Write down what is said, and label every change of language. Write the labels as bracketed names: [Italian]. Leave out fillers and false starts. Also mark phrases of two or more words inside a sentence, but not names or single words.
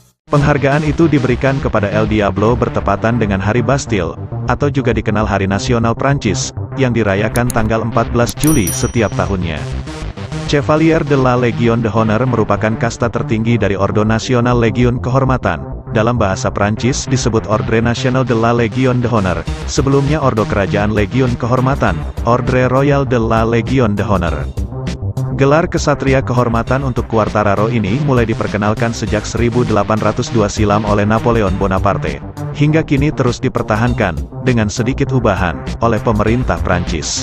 [Indonesian] Penghargaan itu diberikan kepada El Diablo bertepatan dengan Hari Bastille, atau juga dikenal Hari Nasional Prancis, yang dirayakan tanggal 14 Juli setiap tahunnya. Chevalier de la Légion d'Honneur merupakan kasta tertinggi dari Ordo Nasional Legiun Kehormatan. Dalam bahasa Prancis disebut Ordre National de la Légion d'Honneur, sebelumnya Ordo Kerajaan Legiun Kehormatan, Ordre Royal de la Légion d'Honneur. Gelar Kesatria Kehormatan untuk Quartararo ini mulai diperkenalkan sejak 1802 silam oleh Napoleon Bonaparte, hingga kini terus dipertahankan, dengan sedikit ubahan, oleh pemerintah Prancis.